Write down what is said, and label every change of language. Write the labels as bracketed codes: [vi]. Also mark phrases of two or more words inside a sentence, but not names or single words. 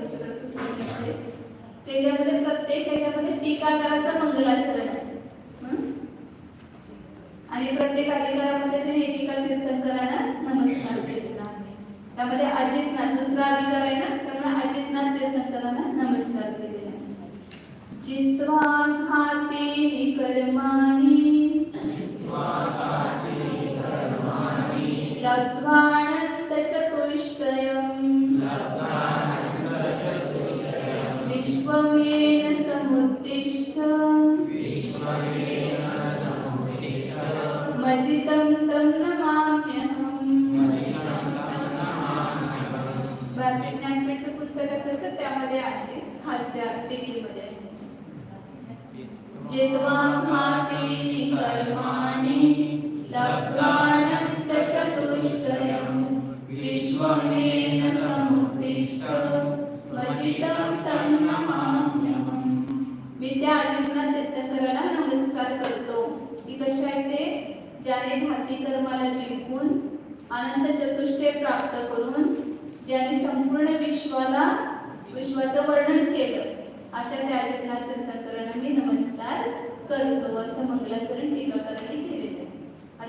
[mr] तुमच्याकडे पुस्तक असेल त्याच्यामध्ये प्रत्येक ह्याच्यामध्ये टीकाकाराचं मंगलाचरण आहे. आणि प्रत्येक अधिकारामध्ये ते एकेका तीर्थंकरांना नमस्कार केलेला आहे. त्यामध्ये अजितनाथ दुसरा अधिकार आहे ना, त्यामुळे अजितनाथ तीर्थंकरांना नमस्कार केलेला आहे. [sa] जित्वा घाती कर्माणि लब्ध्वानंत चतुष्टयम् विश्वमेन समुद्दिष्ट मजितं तं नमाम्यहम्. [mr] भारतीय ज्ञानपीठचं पुस्तक असेल तर त्यामध्ये आहे, खालच्या टेकीमध्ये आहे. [sa] जित्वा खाती कर्माणि लब्ध्वानंत चतुष्टयम् विश्वमेन समुत्तिष्ठ मजितं तं नमाम्यहम्. [mr] मी त्या अजिंक्यनाथ तीर्थंकराला नमस्कार करतो. ती कशी आहे ते, ज्याने घाती कर्माला जिंकून अनंत चतुष्टय प्राप्त करून ज्याने संपूर्ण विश्वाचं वर्णन केलं, अशा त्या अजिंक्यनाथ तीर्थंकरांना मी नमस्कार करतो, असं मंगलाचरण टीकाकारांनी केलेलं आहे.